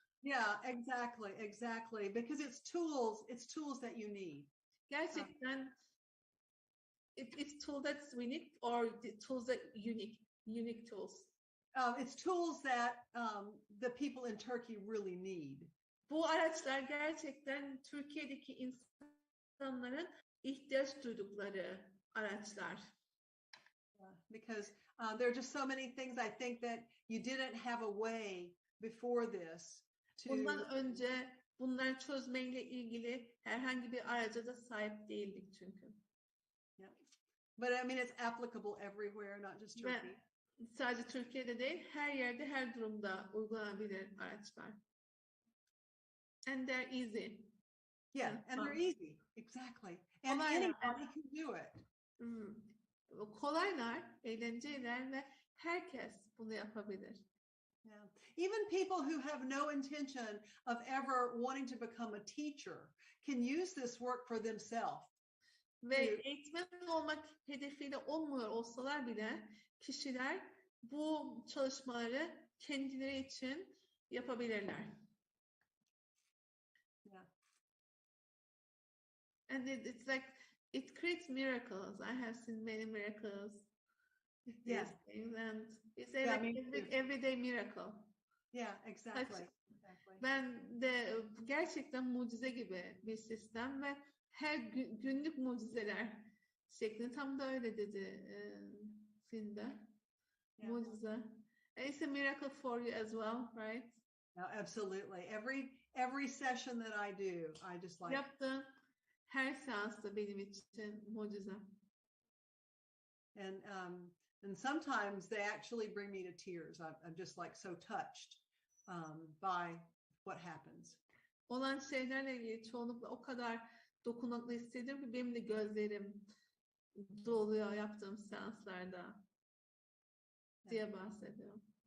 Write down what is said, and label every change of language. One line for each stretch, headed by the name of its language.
English: Yeah, exactly. Because it's tools that you need.
Turkish: Gerçekten
English: it's tools that we need or the tools that unique tools. It's tools that the people in Turkey really need.
Turkish: Bu araçlar gerçekten Türkiye'deki insanların ihtiyaç duydukları araçlar.
English: Because there are just so many things I think that you didn't have a way before this to.
Turkish: Bundan önce bunları çözmeyle ilgili herhangi bir araca da sahip değildik çünkü.
English: Yeah. But I mean it's applicable everywhere, not just Turkey.
Turkish: Ve sadece Türkiye'de değil, her yerde, her durumda uygulanabilir araçlar.
English: And they're easy. Yeah, and they're easy. Exactly. And anybody can do it.
Turkish: Kolaylar, eğlenceliler ve herkes bunu yapabilir.
English: Yeah. Even people who have no intention of ever wanting to become a teacher can use this work for themselves.
Turkish: Ve eğitmen olmak hedefiyle olmuyor olsalar bile kişiler bu çalışmaları kendileri için yapabilirler.
English: Yeah. And it's like it creates miracles. I have seen many miracles. Yeah. And it's everyday miracle. Yeah, exactly.
Turkish: Ben de gerçekten mucize gibi bir sistem ve her günlük mucizeler şeklinde, tam da öyle dedi filmde.
English: Yeah.
Turkish: Mucize.
English: And it's a miracle for you as well, right? No, absolutely. Every session that I do, I just like.
Turkish: Yaptığım her seansta benim için mucize.
English: And sometimes they actually bring me to tears. I'm just like so touched by what happens.
Turkish: Olan şeylerle ilgili çoğunlukla o kadar dokunaklı hissediyorum ki benim de gözlerim doluyor yaptığım seanslarda diye bahsediyorum.